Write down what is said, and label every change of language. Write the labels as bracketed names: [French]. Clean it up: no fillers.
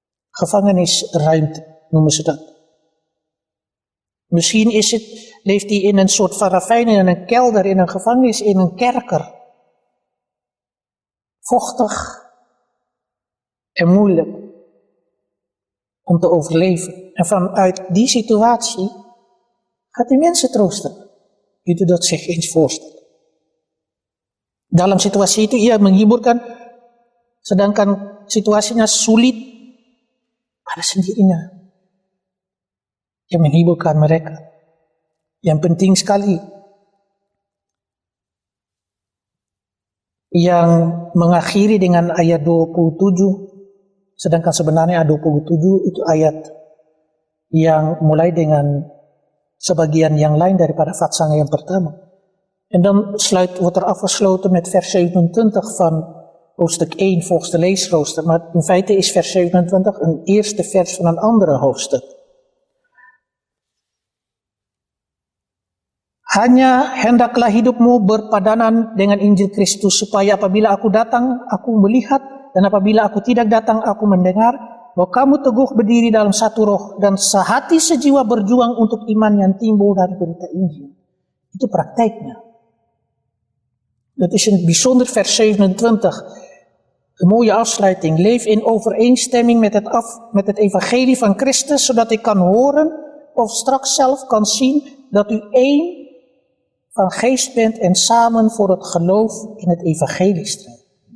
[Dutch] Gevangenisruimte noemen ze dat. Misschien leeft hij in een soort van ravijn, in een kelder, in een gevangenis, in een kerker. Vochtig en moeilijk om te overleven. En vanuit die situatie gaat hij mensen troosten. Itu dat zich eens voorstellen. [Indonesian] Dalam situasi itu ia menghiburkan, sedangkan situasinya sulit pada sendirinya. Yang menghiburkan mereka. Yang penting sekali. Yang mengakhiri dengan ayat 27. Sedangkan sebenarnya ayat 27 itu ayat yang mulai dengan sebagian yang lain daripada vatsang yang pertama. [Dutch] En dan wordt er afgesloten met vers 27 van hoofdstuk 1 volgens de leesrooster. Maar in feite is vers 27 een eerste vers van een andere hoofdstuk. [Indonesian] Hanya hendaklah hidupmu berpadanan dengan Injil Kristus supaya apabila aku datang, aku melihat, dan apabila aku tidak datang, aku mendengar, bahwa kamu teguh berdiri dalam satu roh dan sehati sejiwa berjuang untuk iman yang timbul dari berita Injil. Itu praktijknya. [Dutch] Dat is een bijzonder vers 27. Een mooie afsluiting. Leef in overeenstemming met het evangelie van Christus, zodat ik kan horen of straks zelf kan zien dat u één van geest bent en samen voor het geloof in het evangelie strijdt.